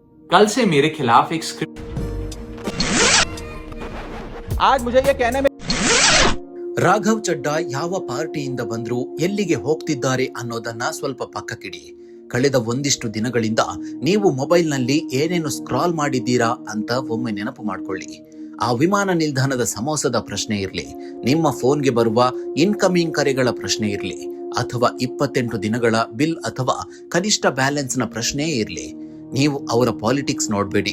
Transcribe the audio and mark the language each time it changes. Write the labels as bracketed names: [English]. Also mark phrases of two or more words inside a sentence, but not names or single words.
[Hindi] कल से मेरे खिलाफ एक स्क्रिप्ट आज मुझे ये कहने में [Kannada] ರಾಘವ್ ಚಡ್ಡಾ ಯಾವ ಪಾರ್ಟಿಯಿಂದ ಬಂದ್ರು, ಎಲ್ಲಿಗೆ ಹೋಗ್ತಿದ್ದಾರೆ ಅನ್ನೋದನ್ನ ಸ್ವಲ್ಪ ಪಕ್ಕಕ್ಕಿಡಿ. ಕಳೆದ ಒಂದಿಷ್ಟು ದಿನಗಳಿಂದ ನೀವು ಮೊಬೈಲ್ನಲ್ಲಿ ಏನೇನು ಸ್ಕ್ರಾಲ್ ಮಾಡಿದ್ದೀರಾ ಅಂತ ಒಮ್ಮೆ ನೆನಪು ಮಾಡ್ಕೊಳ್ಳಿ. ಆ ವಿಮಾನ ನಿಲ್ದಾಣದ ಸಮೋಸದ ಪ್ರಶ್ನೆ ಇರಲಿ, ನಿಮ್ಮ ಫೋನ್ಗೆ ಬರುವ ಇನ್ಕಮಿಂಗ್ ಕರೆಗಳ ಪ್ರಶ್ನೆ ಇರಲಿ, ಅಥವಾ 28 ದಿನಗಳ ಬಿಲ್ ಅಥವಾ ಕನಿಷ್ಠ ಬ್ಯಾಲೆನ್ಸ್ನ ಪ್ರಶ್ನೆ ಇರಲಿ, ನೀವು ಅವರ ಪಾಲಿಟಿಕ್ಸ್ ನೋಡಬೇಡಿ.